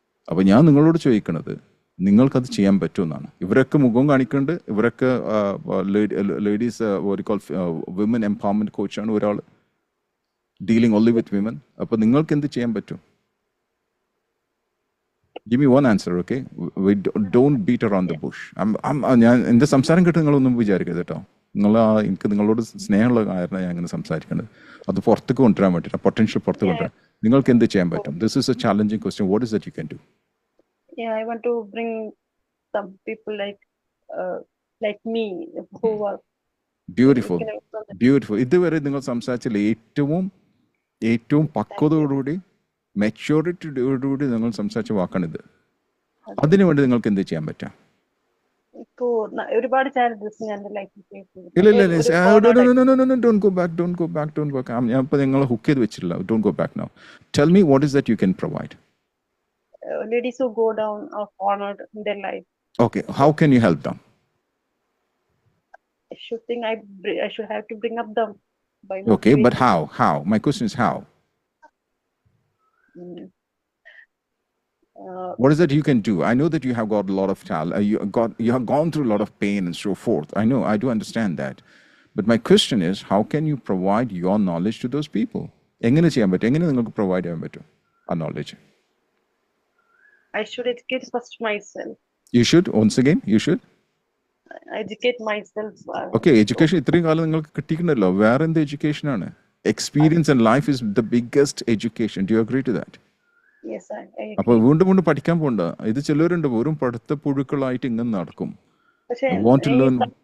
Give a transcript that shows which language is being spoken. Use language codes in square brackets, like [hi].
[ml] അപ്പോൾ ഞാൻ നിങ്ങളോട് ചോദിക്കണത്, നിങ്ങൾക്കത് ചെയ്യാൻ പറ്റുമെന്നാണ്. ഇവരൊക്കെ മുഖം കാണിക്കുന്നുണ്ട്. ഇവരൊക്കെ ലേഡീസ് വിമൻ എംപവർമെൻറ്റ് കോച്ചാണ് ഒരാൾ, [en] Dealing only with women. [ml] അപ്പോൾ നിങ്ങൾക്ക് എന്ത് ചെയ്യാൻ പറ്റും? [en] Give me one answer, okay? We don't beat around the bush. [ml] ഞാൻ എൻ്റെ സംസാരം കേട്ട് നിങ്ങളൊന്നും വിചാരിക്കരുത് കേട്ടോ. എനിക്ക് നിങ്ങളോട് സ്നേഹമുള്ള കാരണം ഞാൻ അങ്ങനെ സംസാരിക്കേണ്ടത്. അത് പുറത്തേക്ക് കൊണ്ടുവരാൻ വേണ്ടിയിട്ട്, പൊട്ടൻഷ്യൽ പുറത്ത് കൊണ്ടുവരാൻ. നിങ്ങൾക്ക് എന്ത് ചെയ്യാൻ പറ്റും? [en] This is a challenging question. What is that you can do? I want to bring some people like me who are beautiful. [ml] ഇതുവരെ നിങ്ങൾ സംസാരിച്ചില്ല ഏറ്റവും പക്വതയോടുകൂടി, മെച്യൂരിറ്റിയോടുകൂടി നിങ്ങൾ സംസാരിച്ച വാക്കാണിത്. അതിനുവേണ്ടി നിങ്ങൾക്ക് എന്ത് ചെയ്യാൻ പറ്റാം? ഇപ്പോ ഒരുപാട് ചാലഞ്ചസ് ഞാൻ എന്റെ ലൈഫിൽ ഫേസ് ഇല്ല ചെയ്തിട്ടുണ്ട്. ഇല്ല ഒരു ബോർണൗട്ട് ആയി. [en] Don't go back don't go back don't go back. [ml] ഞാൻ ഇപ്പോൾ നിങ്ങളെ ഹുക്ക് ചെയ്ത് വെച്ചിട്ടില്ല. [en] Don't go back now. Tell me what is that you can provide. Ladies who go down or honored in their life. Okay, how can you help them? I should think I should have to bring up them by Okay, but motivating. how? My question is how. Mm, What is that you can do? I know that you have got a lot of talent. You have gone through a lot of pain and so forth. I know, I do understand that. But my question is, how can you provide your knowledge to those people? [ml] എങ്ങനെ ചെയ്യാൻ പറ്റും? എങ്ങനെ നിങ്ങൾക്ക് provide ചെയ്യാൻ പറ്റും ആ knowledge? [en] I should educate first myself. You should, once again, you should. Educate myself. [ml] Okay, education ഇത്രയും കാലം നിങ്ങൾക്ക് കിട്ടിയിട്ടുണ്ടല്ലോ. വേറെ എന്ത് എഡ്യൂക്കേഷൻ ആണ്? [en] Experience and life is the biggest education. Do you agree to that? Yes, I [ml] അപ്പൊ [en] agree. [ml] വീണ്ടും വീണ്ടും പഠിക്കാൻ പോകണ്ട. ഇത് ചിലരുണ്ട് വെറും പഠിത്ത പുഴുക്കളായിട്ട് ഇങ്ങനെ നടക്കും. പക്ഷേ [en] Want to learn.